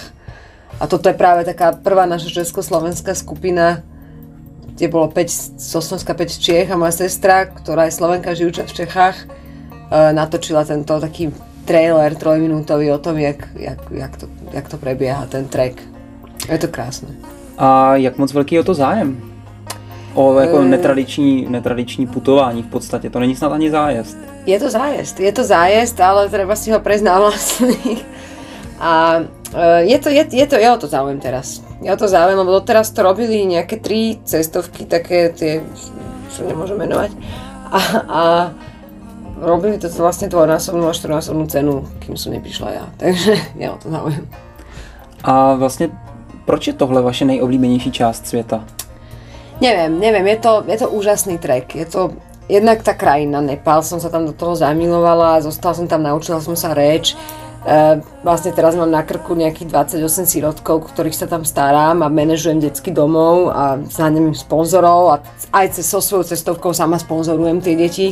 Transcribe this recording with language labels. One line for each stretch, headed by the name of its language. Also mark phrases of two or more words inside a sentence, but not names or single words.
Slovak: A toto je práve taká prvá naša československá skupina, kde bolo 5 z Slovenska, 5 z Čiech a moja sestra, ktorá je Slovenka žijúca v Čechách, natočila tento taký trailer 3-minútový o tom, jak to prebieha, ten trek. Je to krásne.
Czech: A jak moc velký je to zájem? O jako netradiční putování v podstatě, to není snad ani zájezd.
Slovak: Je to zájezd, ale treba si ho prejsť na vlastných. A je o to záujem teraz. Je o to záujem, lebo doteraz to robili nejaké 3 cestovky, také tie, čo nemôžem menovať. A robili to vlastne dvojnásobnú a 4-násobnú cenu, kým som neprišla ja. Takže je o to záujem.
Czech: A vlastně proč je tohle vaše nejoblíbenější část světa?
Slovak: Neviem, je to úžasný trek. Je to jednak tá krajina, Nepál, som sa tam do toho zamilovala, zostala som tam, naučila som sa reč. Vlastne teraz mám na krku nejakých 28 sirotkov, ktorých sa tam starám a manažujem detský domov a zháňam im sponzorov a aj so svojou cestovkou sama sponzorujem tie deti.